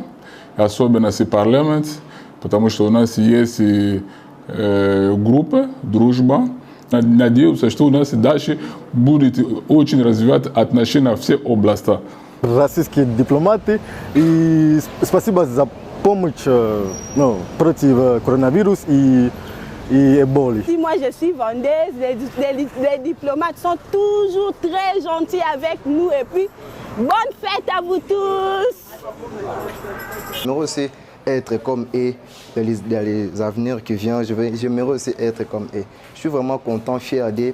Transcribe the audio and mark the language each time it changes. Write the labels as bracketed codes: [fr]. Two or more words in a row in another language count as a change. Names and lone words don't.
[ru] Особенно с парламент, потому что у нас есть группа, дружба. Надеюсь, что у нас дальше будет очень развивать отношения во всех областях. Российские дипломаты, и спасибо за помощь против коронавируса и Ebola. [fr] Moi, je suis vendeuse, les diplomates sont toujours très gentils avec nous et puis bonne fête à vous tous. J'aimerais aussi être comme eux dans les avenirs qui viennent. J'aimerais aussi être comme eux. Je suis vraiment content, fier d'eux.